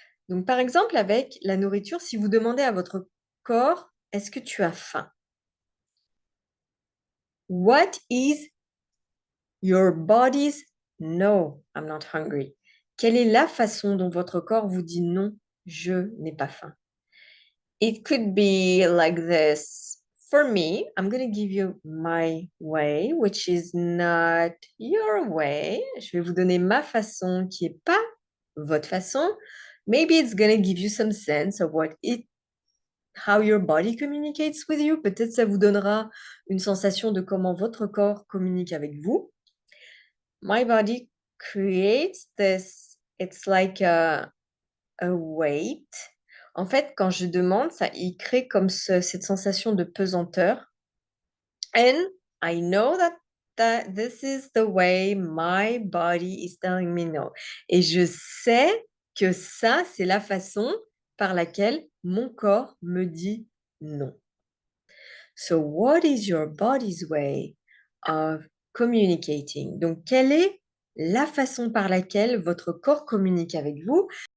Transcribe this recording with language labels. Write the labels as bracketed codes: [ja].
[fr] Donc, par exemple, avec la nourriture, si vous demandez à votre corps, est-ce que tu as faim? [en] What is your body's no, I'm not hungry? [fr] Quelle est la façon dont votre corps vous dit non, je n'ai pas faim? [en] It could be like this. For me, I'm going to give you my way, which is not your way. [fr] Je vais vous donner ma façon qui n'est pas votre façon. [en] Maybe it's going to give you some sense of how your body communicates with you. [fr] Peut-être ça vous donnera une sensation de comment votre corps communique avec vous. [en] My body creates this, it's like a weight. [fr] En fait, quand je demande, ça, il crée comme cette sensation de pesanteur. [en] And I know that this is the way my body is telling me no. [fr] Et je sais que ça, c'est la façon par laquelle mon corps me dit Non. [en] So what is your body's way of communicating? [fr] Donc, quelle est la façon par laquelle votre corps communique avec vous?